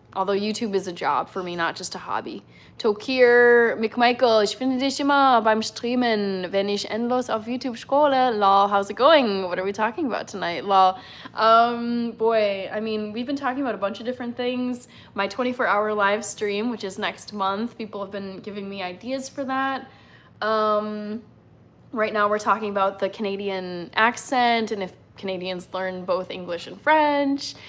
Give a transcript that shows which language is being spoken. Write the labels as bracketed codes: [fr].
[en] Although YouTube is a job for me, not just a hobby. [de] Tokir, McMichael, ich finde dich immer beim Streamen, wenn ich endlos auf YouTube scrolle. [en] Lol, how's it going? What are we talking about tonight? Lol. Boy, I mean, we've been talking about a bunch of different things. My 24-hour live stream, which is next month, people have been giving me ideas for that. Right now we're talking about the Canadian accent and if Canadians learn both English and French.